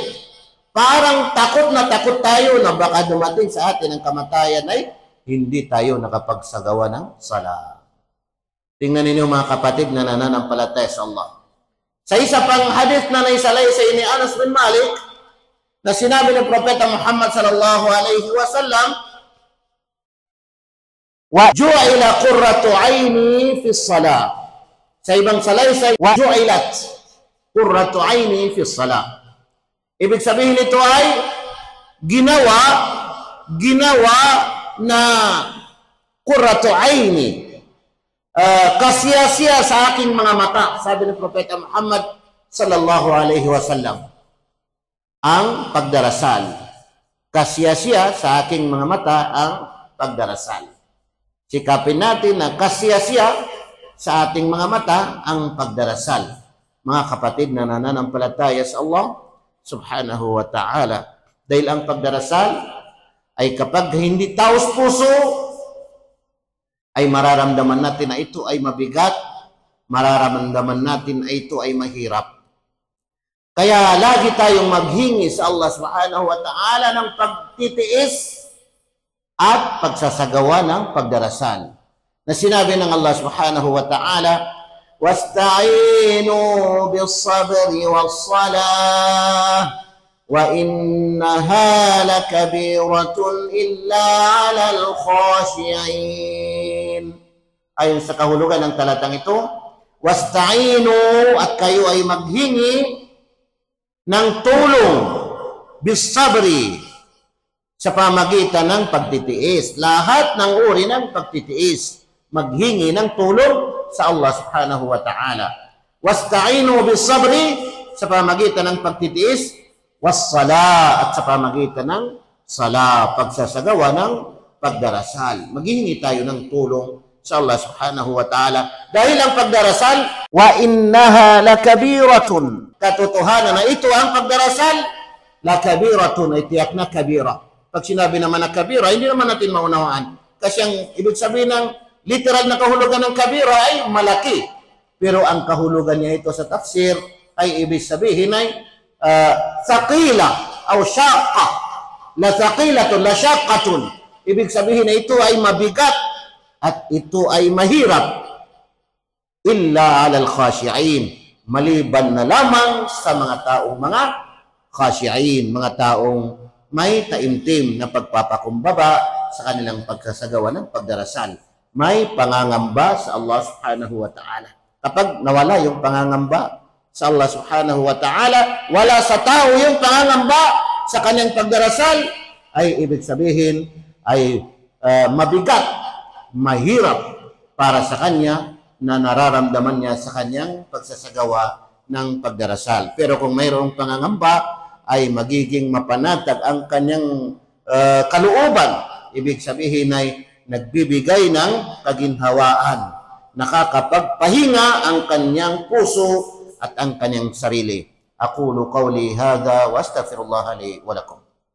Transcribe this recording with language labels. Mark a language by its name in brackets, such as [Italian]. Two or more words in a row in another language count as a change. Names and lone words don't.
[Filipino] Parang takot na takot tayo na baka dumating sa atin ang kamatayan ay hindi tayo nakapagsagawa ng sala. Tingnan ninyo mga kapatid na nananampalataya sa Allah. Sa isa pang hadith na naisalaysay ni Anas bin Malik, na sinabi ng Propeta Muhammad [Arabic] صلى الله عليه وسلم وجعل قرة عيني في الصلاة. [Filipino] Sa ibang salaysay, [Arabic] وجعلت قرة عيني في الصلاة. [Filipino] Ibig sabihin nito ay ginawa na [Arabic] قرة عيني, [Filipino] kasiyasiya sa aking mga mata, sabi ng Propeta Muhammad [Arabic] صلى الله عليه وسلم, [Filipino] ang pagdarasal. Kasiyasiya sa aking mga mata ang pagdarasal. Sikapin natin na kasiyasiya sa ating mga mata ang pagdarasal. Mga kapatid na nananampalataya sa Allah [Arabic] سبحانه وتعالى. [Filipino] Dahil ang pagdarasal ay kapag hindi taos puso, ay mararamdaman natin na ito ay mabigat, mararamdaman natin na ito ay mahirap. Kaya lagi tayong maghingi sa Allah [Arabic] سبحانه وتعالى [Filipino] ng pagtitiis at pagsasagawa ng pagdarasal. Na sinabi ng [Arabic] الله سبحانه وتعالى, وَاسْتَعِينُوا بِالصَّبْرِ وَالصَّلَاةِ وَإِنَّهَا لَكَبِيرَةٌ إِلَّا عَلَى الْخَاشِعِينَ. [Filipino] Ayon sa kahulugan ng talatang ito, wasta'inu, at kayo ay maghingi ng tulong, bisabri, sa pamagitan ng pagtitiis. Lahat ng uri ng pagtitiis, maghingi ng tulong sa Allah [Arabic] سبحانه وتعالى. واستعينوا بالصبر, [Filipino] sa pamagitan ng pagtitiis, wassala, at sa pamagitan ng sala, pagsasagawa ng pagdarasal. Maghihingi tayo ng tulong sa Allah [Arabic] سبحانه وتعالى. [Filipino] Dahil ang pagdarasal, [Arabic] وإنها لكبيرة, [Filipino] katotohanan na ito ang pagdarasal, lakabiratun, ay tiyak na kabira. Pag sinabi naman na kabira, hindi naman natin maunawaan. Kasi ang ibig sabihin ng literal na kahulugan ng kabira ay malaki. Pero ang kahulugan niya ito sa tafsir ay ibig sabihin ay thaqila o syaqqa. [Arabic] لثقيلة لشاقة. [Filipino] Ibig sabihin na ito ay mabigat at ito ay mahirap. [Arabic] إلا على الخاشعين, [Filipino] maliban na lamang sa mga taong mga khashi'in, mga taong may taimtim na pagpapakumbaba sa kanilang pagsasagawa ng pagdarasal. May pangangamba sa Allah [Arabic] سبحانه وتعالى. [Filipino] Kapag nawala yung pangangamba sa Allah [Arabic] سبحانه وتعالى, [Filipino] wala sa tao yung pangangamba sa kanyang pagdarasal, ay ibig sabihin ay mabigat, mahirap para sa kanya na nararamdaman niya sa kanyang pagsasagawa ng pagdarasal. Pero kung mayroong pangangamba, ay magiging mapanatag ang kanyang kalooban. Ibig sabihin ay nagbibigay ng kaginhawaan, nakakapagpahinga ang kanyang puso at ang kanyang sarili. [Arabic] أقول قولي هذا وأستغفر الله لي ولكم.